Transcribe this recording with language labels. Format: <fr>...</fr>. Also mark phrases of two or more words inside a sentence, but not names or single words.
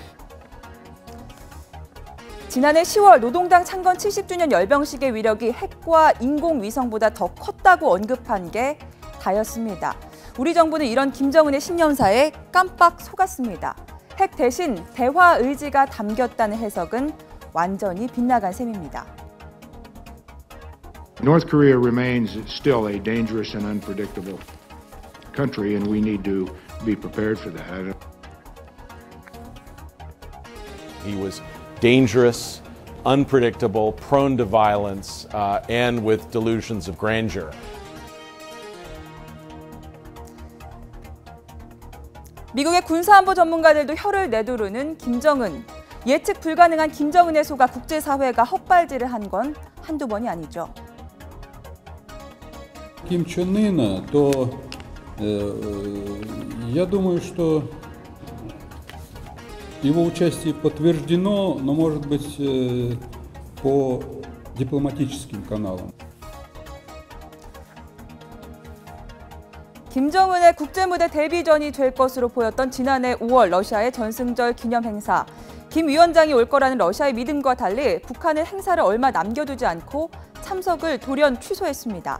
<ko>지난해 10월 노동당 창건 70주년 열병식의 위력이 핵과 인공위성보다 더 컸다고 언급한 게 다였습니다. 우리 정부는 이런 김정은의 신년사에 깜빡 속았습니다. 핵 대신 대화 의지가 담겼다는 해석은 완전히 빗나간 셈입니다.</ko> <en>North Korea remains still a dangerous and unpredictable country, and we need to be prepared for that. He was dangerous, unpredictable, prone to violence, and with delusions of grandeur.</en> <ko>미국의 군사안보 전문가들도 혀를 내두르는 김정은. 예측 불가능한 김정은의 속아 국제사회가 헛발질을 한 건 한두 번이 아니죠.</ko> <ru>Ким Чен Ына, то я думаю, что его участие подтверждено, но, может быть, по дипломатическим каналам.</ru> <ko>김정은의 국제무대 데뷔전이 될 것으로 보였던 지난해 5월 러시아의 전승절 기념 행사. 김 위원장이 올 거라는 러시아의 믿음과 달리 북한은 행사를 얼마 남겨두지 않고 참석을 돌연 취소했습니다.</ko>